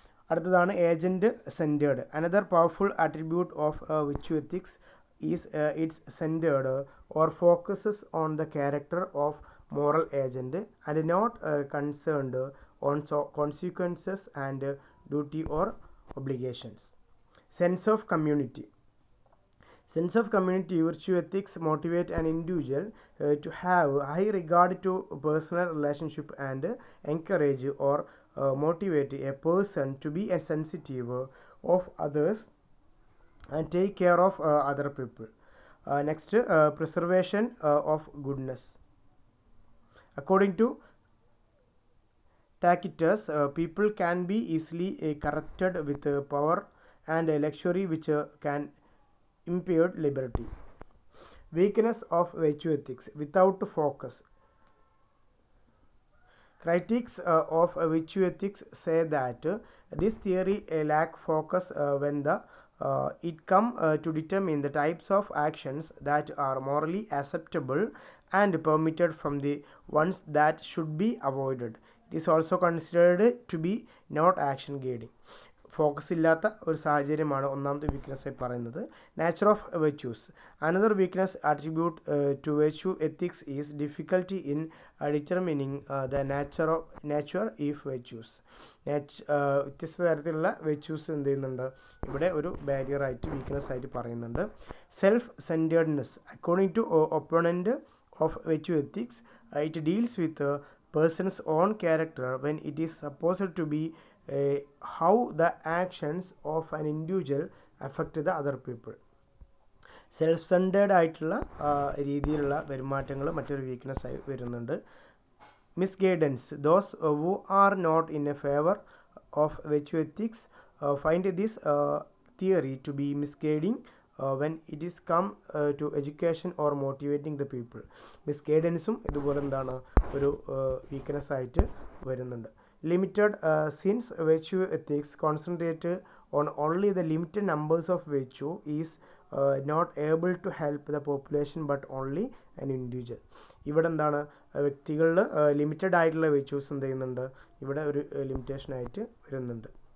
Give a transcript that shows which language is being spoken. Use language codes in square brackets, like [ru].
[ml] അടുത്തതാണ് [en] Agent centred. Another powerful attribute of virtue ethics is its centred or focuses on the character of moral agent and not concerned on consequences and duty or obligations. Sense of community. Sense of community. Virtue ethics motivate an individual to have high regard to personal relationship and encourage or motivate a person to be sensitive of others and take care of other people. Next, preservation of goodness. According to Calicut, people can be easily corrupted with power and luxury which can impede liberty. Weakness of virtue ethics. Without focus. Critics of virtue ethics say that this theory lack focus when it come to determine the types of actions that are morally acceptable and permitted from the ones that should be avoided. It is also considered to be not action guiding. [ml] Focus ഇല്ലാത്ത ഒരു സാഹചര്യമാണ് ഒന്നാമത്തെ weakness ആയി പറയുന്നത്. [en] Nature of virtues. Another weakness attribute to virtue ethics is difficulty in determining the nature of virtues. [ml] വ്യത്യസ്ത തരത്തിലുള്ള virtues എന്ത് ചെയ്യുന്നുണ്ട്, ഇവിടെ ഒരു ബാരിയർ ആയിട്ട് വീക്ക്നെസ് ആയിട്ട് പറയുന്നുണ്ട്. [en] Self centredness. According to opponent of virtue ethics, it deals with a person's own character when it is supposed to be how the actions of an individual affect the other people. [ml] Self centred ആയിട്ടുള്ള രീതിയിലുള്ള പെരുമാറ്റങ്ങൾ മറ്റൊരു weakness ആയി വരുന്നുണ്ട്. മിസ്ഗൈഡൻസ്. [en] Those who are not in a favour of virtue ethics find this theory to be misguiding when it is come to education or motivating the people. [ml] മിസ്ഗൈഡൻസും ഇതുപോലെ എന്താണ് ഒരു weakness ആയിട്ട് വരുന്നുണ്ട്. [en] Limited. Since virtue ethics concentrate on only the limited numbers of virtue is not able to help the population but only an individual. [ml] ഇവിടെ എന്താണ്, വ്യക്തികളിൽ limited ആയിട്ടുള്ള virtues എന്ത് ചെയ്യുന്നുണ്ട്, ഇവിടെ ഒരു ലിമിറ്റേഷൻ ആയിട്ട് വരുന്നുണ്ട്.